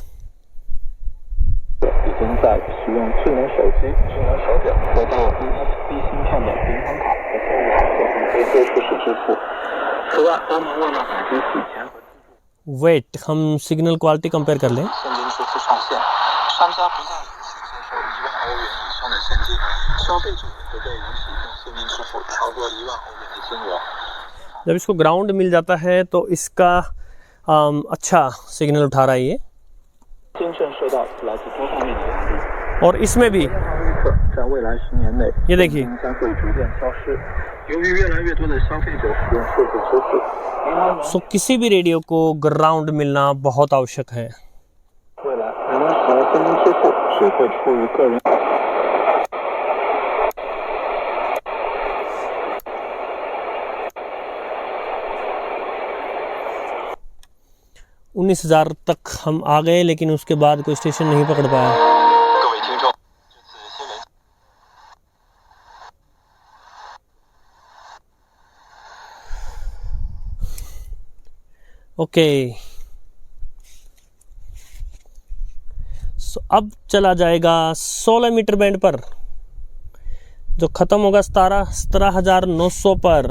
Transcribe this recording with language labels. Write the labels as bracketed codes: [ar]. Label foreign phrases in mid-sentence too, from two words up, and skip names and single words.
[zh] 已经在使用智能手机、智能手表得到 USB 芯片的银行卡和购物卡系统可以做初始支付。此外，欧盟为了打击洗钱和 [hi] वेट, हम [en] signal quality compare [hi] कर लें। [zh] 现金支付上限，商家不再允许接受1万欧元以上的现金，消费者也不被允许用现金支付超过1万欧元的金额。 [hi] जब इसको ग्राउंड मिल जाता है तो इसका अच्छा सिग्नल उठा रहा है ये। [zh] 真正受到来自多方面的压力。 [hi] और इसमें भी [zh] 在未来10年内， [hi] ये देखिए [zh] 将会逐渐消失。由于越来越多的消费者使用数字支付， [hi] सो किसी भी रेडियो को ग्राउंड मिलना बहुत आवश्यक है। [zh] 未来人们使用现金支付只会出于个人。 [hi] 19,000 तक हम आ गए, लेकिन उसके बाद कोई स्टेशन नहीं पकड़ पाया। [zh] 各位听众，这次新闻。 [en] OK, so [hi] अब चला जाएगा 16 [en] meter band [hi] पर, जो ख़त्म होगा 17,900 पर।